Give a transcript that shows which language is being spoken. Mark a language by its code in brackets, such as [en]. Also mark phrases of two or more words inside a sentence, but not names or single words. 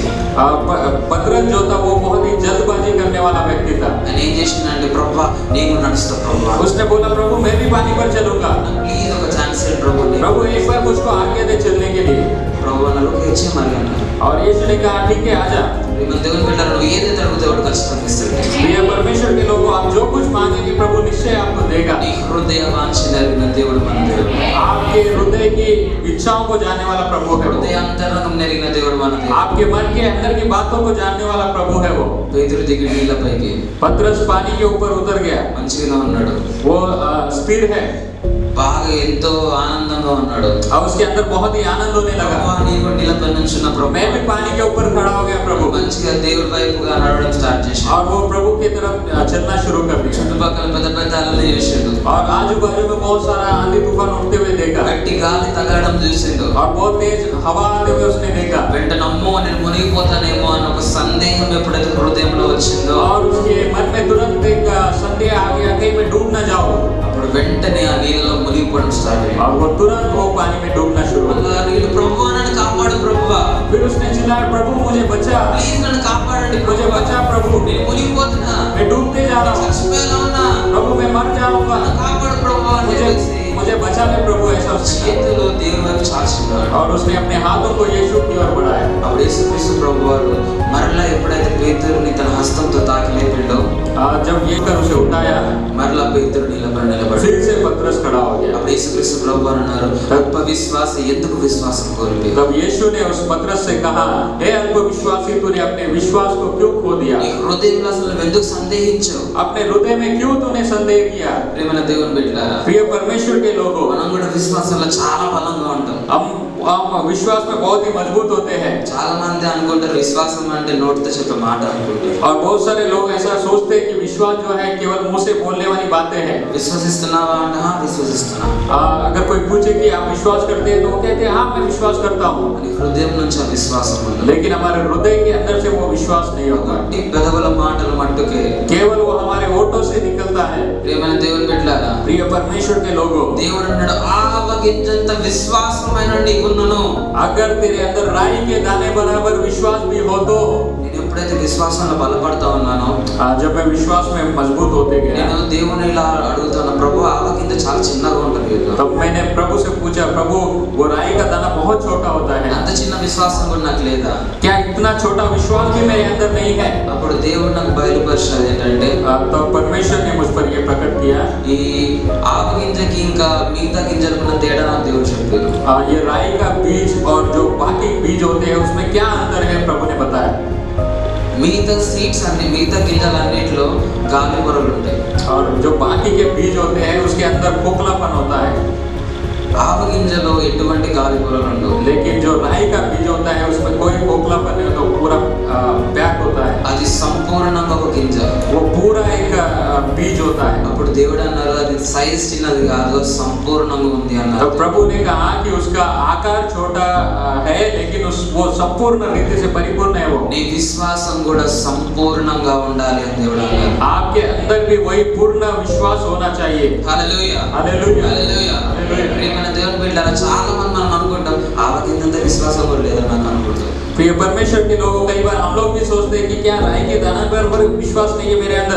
[hi] पतरस जो था वो बहुत ही जल्दबाजी करने वाला व्यक्ति था। [te] ఆయన ఏం చేసిందంటే, ప్రభువా నేను నడుస్తా ప్రభువా, [hi] उसने बोला, प्रभु मैं भी पानी पर चलूंगा। [te] ప్లీజ్ ఒక ఛాన్స్ ఇవ్వండి ప్రభు. [hi] प्रभु एक बार मुझको आज्ञा दे चलने के लिए। [te] అన్నారు, "ఓకే, ఇచ్చే మరి" అన్నారు. [hi] और यीशु ने कहा ठीक है आजा। [te] మన దేవుని బిడ్డలారా, నువ్వు ఏదైతే అడుగుతావో వాడు ఖచ్చితంగా ఇస్తాడు. [hi] प्रिय परमेश्वर के लोगों, आप जो कुछ मांगेंगे प्रभु निश्चय आपको देगा। [te] నీ హృదయ వాంఛన ఎరిగిన దేవుడు మన దేవుడు. [hi] आपके हृदय की इच्छाओं को जानने वाला प्रभु है वो। [te] హృదయ అంతరంగం ఎరిగిన దేవుడు మన దేవుడు. [hi] आपके मन के अंदर की बातों को जानने वाला प्रभु है वो। [te] పేతురు దిగి నీళ్ళపైకి [hi] पतरस पानी के ऊपर उतर गया, [te] మంచిగా ఉన్నాడు, [hi] वो स्थिर है [te] బాగా ఎంతో ఆనందంగా ఉన్నాడు. [hi] और उसके अंदर बहुत ही आनंद होने लगा। [te] ప్రభువా, నీవు నీళ్ళపై నుంచున్న ప్రభు, [hi] मैं भी पानी के ऊपर खड़ा हो गया प्रभु, [te] మంచిగా దేవుడి వైపుగా నడవడం స్టార్ట్ చేశాడు. [hi] और वो प्रभु की तरफ चलना शुरू कर दिया। [te] చుట్టుపక్కల పెద్ద పెద్ద అలలు చూసిండు, [hi] और आजू बाजू में बहुत सारा आंधी तूफान उठते हुए देखा, [te] గట్టి గాలి తగలడం చూసిండు. [hi] और बहुत तेज हवा आते हुए उसने देखा। [te] వెంటనే అమ్మో నేను మునిగిపోతానేమో అని ఒక సందేహం ఎప్పుడైతే హృదయంలో వచ్చిందో, [hi] और उसके मन में तुरंत एक संदेह आ गया कहीं मैं डूब ना जाऊं, [te] అప్పుడు వెంటనే ఆ నీళ్ళలో మునిగిపోవడం స్టార్ట్ అయ్యింది. [hi] और वो तुरंत वो पानी में डूबना शुरू हो गया। [te] నీళ్ళు, ప్రభువా నన్ను కాపాడు ప్రభువా, [hi] फिर उसने चिल्लाया प्रभु मुझे बचा, [te] ప్లీజ్ నన్ను కాపాడండి [hi] मुझे [te] ప్రభువా, [hi] बचा प्रभु, [te] నేను మునిగిపోతున్నా, [hi] मैं डूबते जा रहा हूँ [te] చచ్చిపోయేలా ఉన్నా, [hi] प्रभु, मैं मर जाऊंगा, [te] నన్ను కాపాడు ప్రభువా అని [hi] मुझे [te] చెప్పేసి [hi] मुझे बचा ले प्रभु, ऐसा उसने कहा। [te] చేతులు దేవుని వైపు చాచుకున్నాడు. [hi] और उसने अपने हाथों को यीशु की ओर बढ़ाया। [te] అప్పుడు యేసుక్రీస్తు ప్రభువారు మరలా ఎప్పుడైతే పేతురుని తన హస్తంతో తాకి లేపిండో, [hi] जब ये कर उसे उठाया, [te] మరలా పేతురు నీళ్ళపై నిలబడి, [hi] फिर से पतरस खड़ा हो गया। [te] అప్పుడు యేసుక్రీస్తు ప్రభువారు అన్నారు, అల్ప విశ్వాసి, ఎందుకు విశ్వాసం కోల్పోయావు? [hi] तब यीशु ने उस पतरस से कहा, हे अल्प विश्वासी, तूने अपने विश्वास को क्यों खो दिया? [te] నీ హృదయంలో అసలు నువ్వు ఎందుకు సందేహించావు? [hi] अपने हृदय में क्यों तूने संदेह किया? [te] ప్రియమైన దేవుని బిడ్డలారా, [hi] प्रिय परमेश्वर के लोगों, [te] మనం కూడా విశ్వాసంలో చాలా బలంగా ఉంటాం. [hi] हम विश्वास में बहुत ही मजबूत होते हैं। [te] చాలా మంది అనుకుంటారు విశ్వాసం అంటే నోటితో చెప్పే మాట అనుకుంటారు. [hi] और बहुत सारे लोग ऐसा सोचते हैं कि विश्वास जो है केवल मुंह से बोलने वाली बातें हैं। [te] విశ్వసిస్తున్నావా అంటే "హా, విశ్వసిస్తున్నా" [hi] अगर कोई पूछे कि आप विश्वास करते हैं तो वो कहते हैं हाँ मैं विश्वास करता हूँ, [te] అని హృదయం నుంచి ఆ విశ్వాసం ఉంది. [hi] लेकिन हमारे हृदय के अंदर से वो विश्वास नहीं होता, [te] ఈ పెదవుల మాటలు మట్టుకే. [hi] केवल वो हमारे होठों से निकलता है। [te] ప్రియమైన దేవుని బిడ్డలారా, [hi] प्रिय परमेश्वर के लोगों, [te] దేవుడు అన్నాడు, ఆవగింజంత విశ్వాసమైన నీకున్నను. [hi] अगर तेरे अंदर राई के दाने बराबर विश्वास भी हो तो, [te] నేను ఎప్పుడైతే విశ్వాసంలో బలపడతా ఉన్నానో, [hi] जब मैं विश्वास में मजबूत होते गया, [te] నేను దేవుని ఇలా అడుగుతాను, ప్రభు ఆవగింజ చాలా చిన్నగా ఉంటుంది కదా, [hi] तब मैंने प्रभु से पूछा, प्रभु वो राई का दाना बहुत छोटा होता है, [te] అంత చిన్న విశ్వాసం కూడా నాకు లేదా? [hi] क्या इतना छोटा विश्वास भी मेरे अंदर नहीं है? [te] అప్పుడు దేవుడు నాకు బయలుపరిచినది ఏంటంటే, [hi] तो परमेश्वर ने मुझ पर ये प्रकट किया, [te] ఈ ఆవగింజకి ఇంకా మిగతా గింజలకు ఉన్న తేడా నాకు దేవుడు చెప్పాడు. [hi] ये राई का बीज और जो बाकी बीज होते हैं उसमें क्या अंतर है प्रभु ने बताया। [te] మిగతా సీడ్స్ అన్ని, మిగతా గింజలన్నిటిలో గాలి పొరలు ఉంటాయి, [hi] और जो बाकी के बीज होते हैं उसके अंदर खोखलापन होता है, [te] ఆవగింజలో ఎటువంటి గాలి పొరలు ఉండవు. [hi] लेकिन जो राई का बीज होता है उसमें कोई खोखलापन नहीं होता, वो पूरा पैक होता है, [te] అది సంపూర్ణంగా ఒక గింజ. [hi] वो पूरा एक बीज होता है। [te] అప్పుడు దేవుడు అన్నారు, అది సైజ్ చిన్నది కాదు, సంపూర్ణంగా ఉంది [hi] तो [te] అన్నారు. [hi] प्रभु ने कहा कि उसका आकार छोटा है लेकिन वो संपूर्ण रीति से परिपूर्ण है वो। [te] నీ విశ్వాసం కూడా సంపూర్ణంగా ఉండాలి అని దేవుడు అన్నారు. [hi] आपके अंदर भी वही पूर्ण विश्वास होना चाहिए। [te] హల్లెలూయా, [hi] हालेलुया, [te] హల్లెలూయా. హల్లెలూయా. ప్రియమైన దేవుని బిడ్డలారా, చాలా మంది మనం అనుకుంటాం ఆవగింజంత విశ్వాసం కూడా లేదని నాకు అనుకుంటాం. [hi] प्रिय परमेश्वर के लोगों, कई बार हम लोग भी सोचते हैं कि क्या राई के दाने पर विश्वास नहीं है मेरे अंदर।